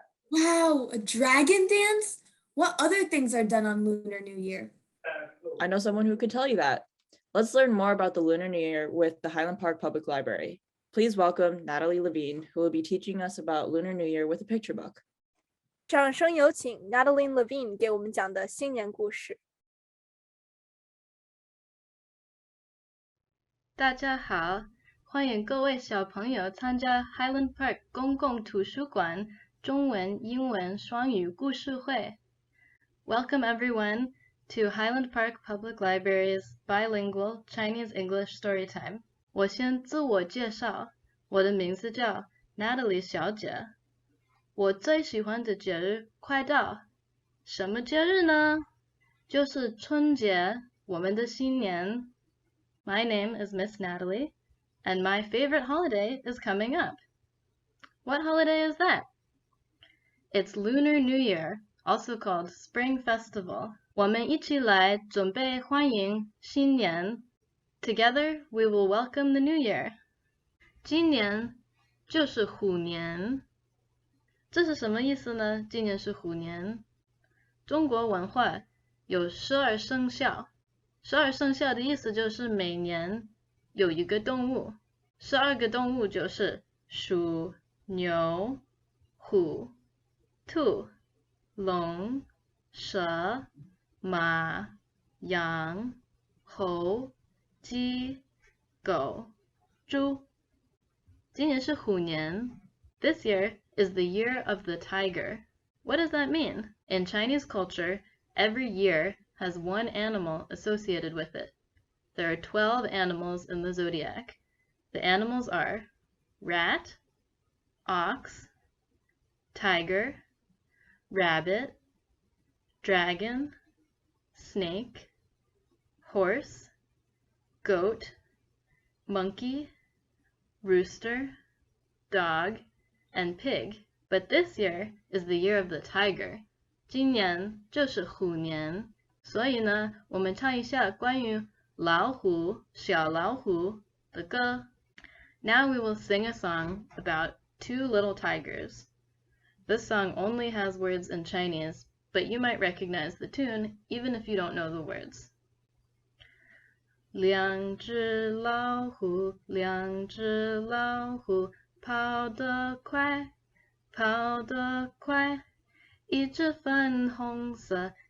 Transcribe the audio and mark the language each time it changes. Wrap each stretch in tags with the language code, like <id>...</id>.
<en>Wow, a dragon dance? What other things are done on Lunar New Year? I know someone who could tell you that. Let's learn more about the Lunar New Year with the Highland Park Public Library. Please welcome Natalie Levine, who will be teaching us about Lunar New Year with a picture book.</en> <zh>掌声有请 Natalie Levine 给我们讲的新年故事。大家好，欢迎各位小朋友参加 Highland Park 公共图书馆中文、英文双语故事会。</zh> <en>Welcome everyone to Highland Park Public Library's bilingual Chinese-English storytime.</en> <zh>我先自我介绍，我的名字叫 Natalie 小姐。我最喜欢的节日快到，什么节日呢？就是春节，我们的新年。</zh> <en>My name is Miss Natalie, and my favorite holiday is coming up. What holiday is that? It's Lunar New Year, also called Spring Festival.</en> <zh>我们一起来准备欢迎新年。</zh> <en>Together, we will welcome the New Year.</en> <zh>今年就是虎年。这是什么意思呢？今年是虎年。中国文化有12生肖。 12生肖的意思就是每年有一个动物，12个动物就是鼠、牛、虎、兔、龙、蛇、马、羊、猴、鸡、狗、猪。今年是虎年。</zh> <en>This year is the year of the tiger. What does that mean? In Chinese culture, every year has one animal associated with it. There are 12 animals in the zodiac. The animals are rat, ox, tiger, rabbit, dragon, snake, horse, goat, monkey, rooster, dog, and pig. But this year is the year of the tiger.</en> <zh>今年就是虎年。所以呢，我们唱一下关于老虎、小老虎的歌。</zh> <en>Now we will sing a song about two little tigers. This song only has words in Chinese, but you might recognize the tune even if you don't know the words.</en> <zh>两只老虎，两只老虎，跑得快，跑得快，一只粉红色。</zh>